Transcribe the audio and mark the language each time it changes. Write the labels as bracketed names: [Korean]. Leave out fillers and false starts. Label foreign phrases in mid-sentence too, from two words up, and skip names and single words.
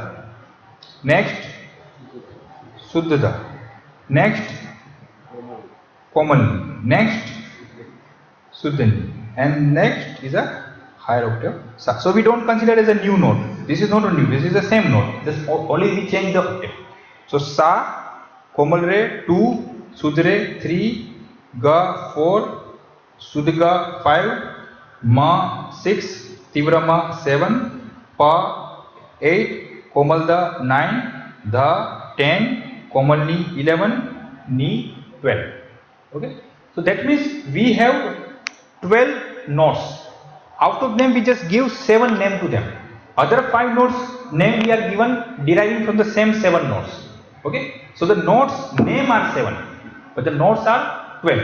[English] Next [Hindi] shuddha da. [English] Next komal. Next shuddha. And next is a higher octave sa. So we don't consider it as a new note. This is not a new. This is the same note. Just only we change the octave. So [Hindi] sa, komal re [English] 2, [Hindi] shuddha re [English] 3, ga 4, [Hindi] shuddha ga [English] 5, ma 6, [Hindi] tivra ma [English] 7, pa 8, [Hindi] komal da [English] 9, dha 10, [Hindi] komal ni [English] 11, ni 12. Okay. So that means we have 12 notes. Out of them we just give 7 names to them. Other 5 notes name we are given deriving from the same 7 notes. Okay. So the notes name are 7, but the notes are 12.